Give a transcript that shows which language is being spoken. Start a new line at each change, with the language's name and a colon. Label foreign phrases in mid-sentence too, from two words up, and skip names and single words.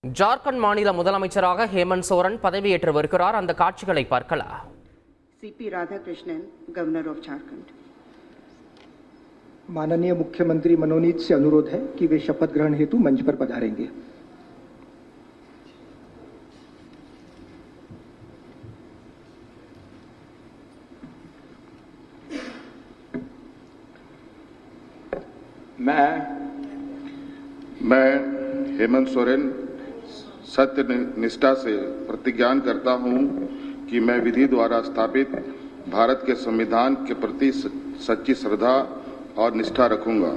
Tamil: ஜார்க்கண்ட் மாநில முதலமைச்சராக ஹேமந்த் சோரன் பதவியேற்று வருகிறார். அந்த காட்சிகளை பார்க்கலாம்.
English: CP Radhakrishnan, Governor of Jharkhand.
Hindi: माननीय मुख्यमंत्री मनोनीत से अनुरोध है कि वे शपथ ग्रहण हेतु मंच पर पधारेंगे। मैं हेमंत सोरेन सत्य निष्ठा से प्रतिज्ञा करता हूं कि मैं विधि द्वारा स्थापित भारत के संविधान के प्रति सच्ची श्रद्धा और निष्ठा रखूंगा।